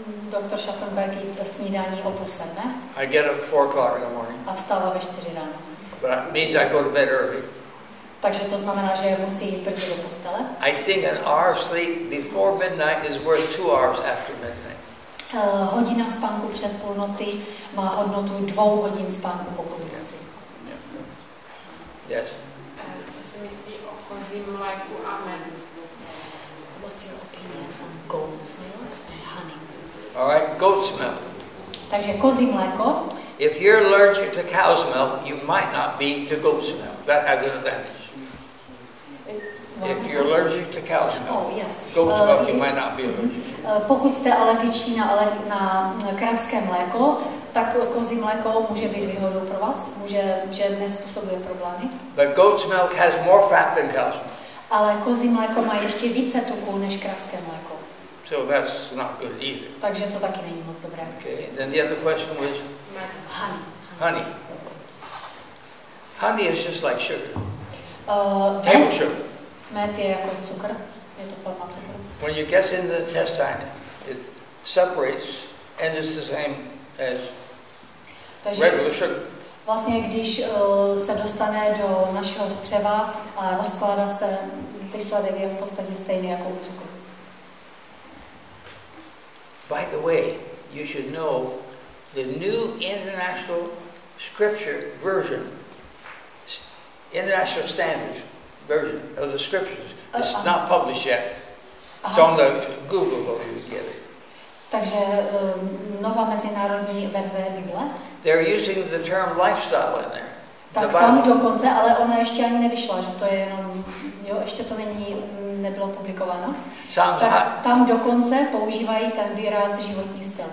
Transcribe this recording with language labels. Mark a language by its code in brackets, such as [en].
[cs] Doktor Schaffenberg jí snídaní o 6:30. [en] I get up 4 o'clock in the morning. [cs] A vstává ve 4 ráno. [en] But it means I go to bed early. [cs] Takže to znamená, že musí jít brzy do postele. [en] I think an hour of sleep before midnight is worth 2 hours after midnight. [cs] Hodina spánku před půlnocí má hodnotu 2 hodin spánku po půlnoci. [en] Yes. [cs] Co si myslí o kozím mléku a medu? [en] What's your opinion on goat's milk and honey? All right, goat's milk. [cs] Takže kozí mléko. [en] If you're allergic to cow's milk, you might not be to goat's milk. That has an advantage. If you're allergic to cow's milk, goat's milk, you might not be allergic. [cs] Pokud jste alergiční na kravské mléko, tak kozí mléko může být výhodou pro vás, že nespůsobuje problémy. [en] But goat's milk has more fat than cow's milk. [cs] Ale kozí mléko má ještě více tuku než kravské mléko. [en] So that's not good either. [cs] Takže to taky není moc dobré. [en] Okay. Then the other question was honey. Honey. Honey is just like sugar. Table sugar. [cs] Med je jako cukr. Je to forma cukru. [en] When it gets in the intestine, it separates and it's the same as regular sugar. [cs] Vlastně, když se dostane do našeho střeva a rozkládá se, výsledek je v podstatě stejný jako u cukru. [en] By the way, you should know the New International Scripture version, International Standards version of the Scriptures. It's not published yet. It's on the Google where you get it. [cs] Takže nová mezinárodní verze Bible. [en] They're using the term lifestyle in there. [cs] Tak tam dokonce, ale ona ještě ani nevyšla, že to je jenom, jo, ještě to nebylo publikováno. Tak tam dokonce používají ten výraz životní styl.